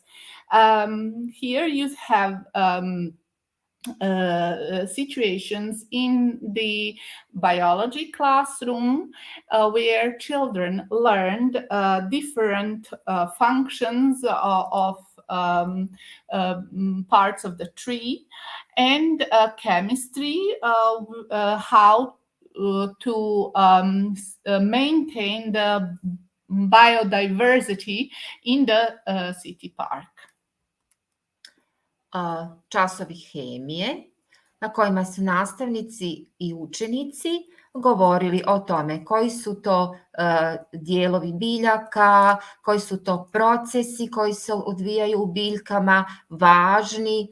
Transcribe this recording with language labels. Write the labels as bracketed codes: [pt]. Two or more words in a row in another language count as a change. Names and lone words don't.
[en] Here you have situations in the biology classroom where children learned different functions of parts of the tree, and chemistry, how to maintain the biodiversity in the city park. [bs] Časovi hemije na kojima su nastavnici i učenici govorili o tome koji su to dijelovi biljaka, koji su to procesi koji se odvijaju u biljkama, važni.